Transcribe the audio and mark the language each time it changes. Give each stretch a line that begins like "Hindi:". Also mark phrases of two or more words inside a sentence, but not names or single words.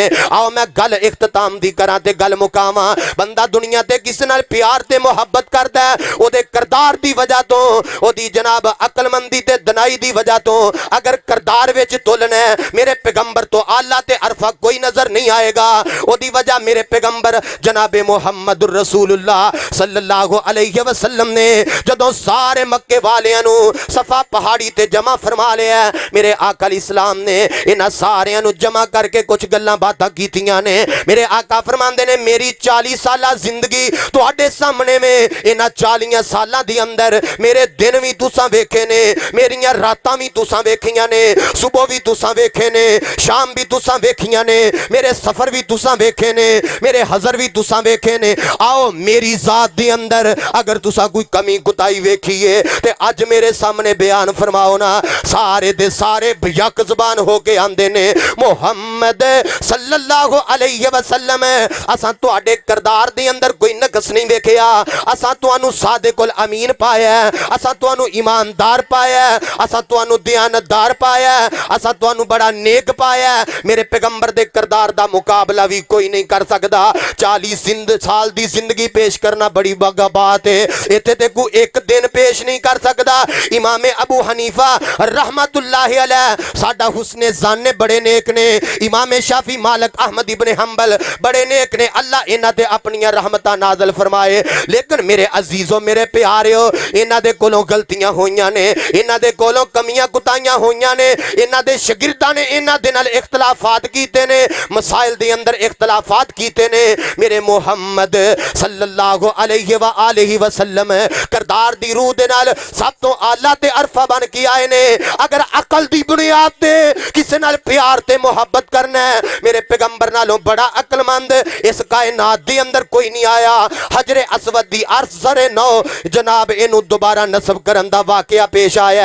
Punjabi: آؤ میں گل اختتام دی کراں تے گل مکاواں۔ بندہ دنیا تے کس نال پیار تے محبت کردا ہے اودے کردار دی وجہ توں، اودی جناب عقلمندی تے دانائی دی وجہ توں. اگر کردار وچ تلنا ہے میرے پیغمبر توں اعلیٰ تے ارفع کوئی نظر نہیں آئے گا. اودی وجہ میرے پیغمبر جنابِ
Arabic: محمد رسول اللہ صلی اللہ علیہ وسلم
Punjabi: نے جدوں سارے مکے والیاں نوں صفا پہاڑی تے جمع فرما لیا، میرے آقا اسلام نے انہاں ساریاں نوں جمع کرکے کجھ گلاں باتاں کیتیاں نے. میرے آقا فرماندے نے میری 40 سالہ زندگی تہاڈے سامنے میں، انہاں 40 سالاں دی اندر میرے دن بھی تساں ویکھے نے، میریاں راتاں بھی تساں ویکھیاں نے، صبح بھی تساں ویکھے نے، شام بھی تساں ویکھیاں نے، میرے سفر بھی تساں ویکھے نے، میرے حضر بھی تساں ویکھے نے. آؤ میری ذات دے اندر اگر تساں کوئی کمی کتائی ویکھیے تے اج میرے سامنے بیان فرماؤ نا. سارے دے سارے یک زبان ہوکے آندے نے محمد
Arabic: صلی اللہ علیہ وسلم
Punjabi: اساں تہاڈے کردار دے اندر کوئی نقص نہیں ویکھیا، اساں تہانوں صادق الامین پایا، اساں تہانوں ایماندار پایا، اساں تہانوں دیانتدار پایا، اساں تہانوں بڑا نیک پایا. میرے پیغمبر دے کردار دا مقابلہ بھی کوئی نہیں کر سکدا. 40 سال دی زندگی پیش کرنا بڑی بگا بات ہے، ایتھے تے کوئی ایک دن پیش نہیں کر سکدا. امام ابو حنیفہ
Arabic: رحمۃ اللہ علیہ
Punjabi: ساڈا حسنے ظنے بڑے نیک نے، امام شافعی مالک احمد ابن حنبل بڑے نیک نے، اللہ انہاں تے اپنیاں رحمتاں نازل فرمائے. لیکن میرے عزیزوں میرے پیاریو انہاں دے کولوں غلطیاں ہوئیاں نے، انہاں دے کولوں کمیاں کتائیاں ہوئیاں نے، انہاں دے شاگرداں نے انہاں دے نال اختلافات کیتے نے، مسائل دے اندر اختلافات کیتے نے. میرے محمد
Arabic: صلی اللہ علیہ وسلم
Punjabi: کردار دی روح دے نال سب توں اعلیٰ تے ارفع بن کے آئے نے. اگر عقل دی بنیاد تے کسی نال پیار تے محبت کرنا ہے میرے پیغمبر نالوں بڑا عقلمند اس کائنات دے اندر کوئی نہیں آیا. حجرے اسود دی عرش سرے نو جناب اینوں دوبارہ نصب کرن دا واقعہ پیش آیا.